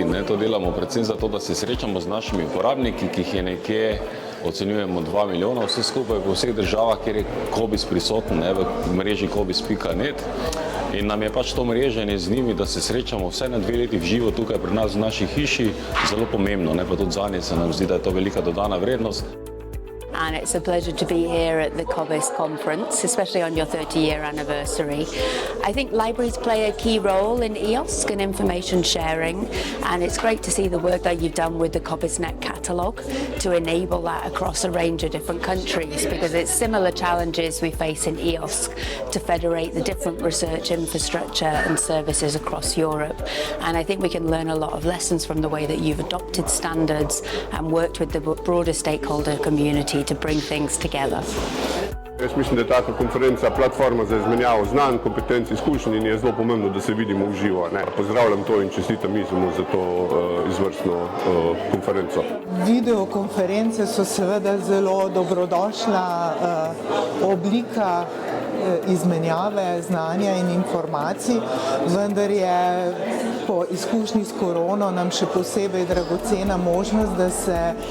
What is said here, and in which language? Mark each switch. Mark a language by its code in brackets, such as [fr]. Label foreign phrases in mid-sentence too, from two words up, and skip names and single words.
[sl] To delamo predvsem zato, da se srečamo z našimi uporabniki, ki jih je nekje, ocenjujemo 2 milijona, vse skupaj po vseh državah, kjer je COBISS prisoten, v mreži COBISS.net. In nam je pač to mreženje z njimi, da se srečamo vsaj na 2 leti v živo tukaj pri nas v naši hiši, zelo pomembno, pa tudi zanje se nam zdi, da je to velika dodana vrednost. [en] And it's a pleasure to be here at the COBISS conference, especially on your 30-year anniversary. I think libraries play a key role in EOSC and information sharing, and it's great to see the work that you've done with the COBISS.net catalogue to enable that across a range of different countries, because it's similar challenges we face in EOSC to federate the different research infrastructure and services across Europe. And I think we can learn a lot of lessons from the way that you've adopted standards and worked with the broader stakeholder community to bring things together. [sl] Jaz mislim, da je taka konferenca platforma za izmenjavo znanj, kompetenc, izkušenj in je zelo pomembno, da se vidimo v živo. Pozdravljam to in čestitam Izumu za to izvrstno konferenco. Videokonference so seveda zelo dobrodošla oblika izmenjave znanja in informacij, vendar je po izkušnji s korono nam še posebej dragocena možnost, da se